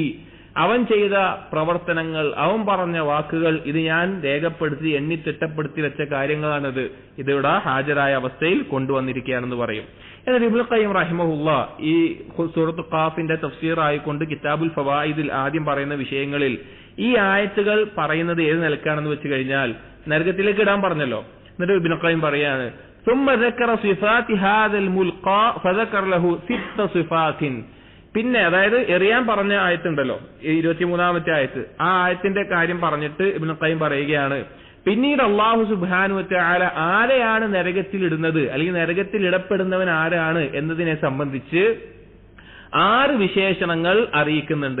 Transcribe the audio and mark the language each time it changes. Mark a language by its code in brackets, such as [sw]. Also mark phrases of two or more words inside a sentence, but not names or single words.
[ml] അവൻ ചെയ്ത പ്രവർത്തനങ്ങൾ, അവൻ പറഞ്ഞ വാക്കുകൾ, ഇത് ഞാൻ രേഖപ്പെടുത്തി എണ്ണി തിട്ടപ്പെടുത്തി വെച്ച കാര്യങ്ങളാണിത്, ഇതിവിടെ ഹാജരായ അവസ്ഥയിൽ കൊണ്ടുവന്നിരിക്കുകയാണെന്ന് പറയും. എന്നാൽ ഇബ്നുൽ ഖയ്യിം റഹിമഹുല്ലാ ഈ സൂറത്ത് ഖാഫിന്റെ തഫ്സീർ ആയിക്കൊണ്ട് കിതാബുൽ ഫവായിദിൽ ആദ്യം പറയുന്ന വിഷയങ്ങളിൽ ഈ ആയത്തുകൾ പറയുന്നത് ഏത് നിലക്കാണെന്ന് വെച്ച് കഴിഞ്ഞാൽ നരകത്തിലേക്ക് ഇടാൻ പറഞ്ഞല്ലോ. എന്നിട്ട് ഇബ്നുൽ ഖയ്യിം പറയാണ് [ar] ثم ذكر صفات هذا الملقى فذكر له 6 صفات. [ml] പിന്നെ അതായത് എറിയാൻ പറഞ്ഞ ആയത്തുണ്ടല്ലോ 23-ാമത്തെ ആയത്ത്, ആ ആയത്തിന്റെ കാര്യം പറഞ്ഞിട്ട് ഇബ്നുൽ ഖയ്യിം പറയുകയാണ് പിന്നീട് അല്ലാഹു [ar] سبحانه وتعالى [ml] ആരെയാണ് നരകത്തിൽ ഇടുന്നത് അല്ലെങ്കിൽ നരകത്തിൽ ഇടപെടുന്നവൻ ആരാണ് എന്നതിനെ സംബന്ധിച്ച് 6 വിശേഷണങ്ങൾ അറിയിക്കുന്നുണ്ട്.